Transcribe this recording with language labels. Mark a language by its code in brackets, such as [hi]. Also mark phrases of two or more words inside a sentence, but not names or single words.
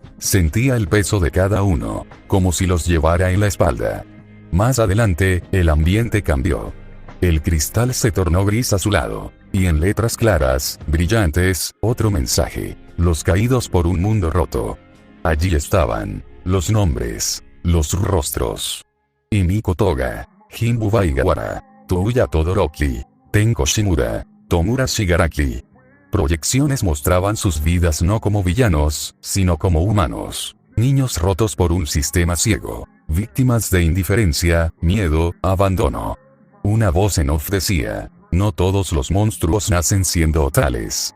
[es] Sentía el peso de cada uno, como si los llevara en la espalda. Más adelante, el ambiente cambió. El cristal se tornó gris azulado, y en letras claras, brillantes, otro mensaje. Los caídos por un mundo roto. Allí estaban, los nombres, los rostros. Himiko Toga, Jimbu Baigawara, Touya Todoroki, Tenko Shimura, Tomura Shigaraki. Proyecciones mostraban sus vidas no como villanos, sino como humanos. Niños rotos por un sistema ciego. Víctimas de indiferencia, miedo, abandono. Una voz en off decía, no todos los monstruos nacen siendo tales.